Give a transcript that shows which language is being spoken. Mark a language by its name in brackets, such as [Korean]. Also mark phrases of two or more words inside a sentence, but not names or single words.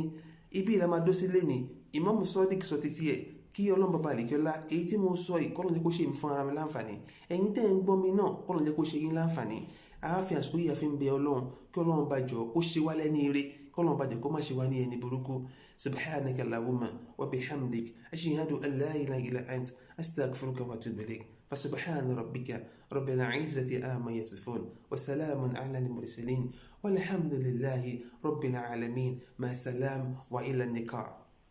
[Yoruba] Ibi ìlà máa dó sí lẹ́ni, Imam Sadiq sọ títí ẹ̀, kí Ọlọ́run bàbá àlékíọ́lá èyí tí mo sọ yìí kọ́lọ́n jẹ́ kó ṣe mi fún ara mi láǹfààní, ẹ̀yin tẹ́ ń gbọ́ mi náà kọ́lọ́n jẹ́ kó ṣe yín láǹfààní. Àáfíà àsìkò yìí àfi ń bẹ Ọlọ́run kí Ọlọ́run bá jọ kó ṣe wá lẹ́ni ire, kọ́lọ́n bá jọ kó má ṣe wá ní ẹni burúkú. [Arabic] سبحانك اللهم وبحمدك، أشهد أن لا إله إلا أنت، أستغفرك وأتوب إليك. فسبحان ربك رب العزة عما يصفون وسلام على المرسلين والحمد لله رب العالمين. مع السلامة وإلى اللقاء.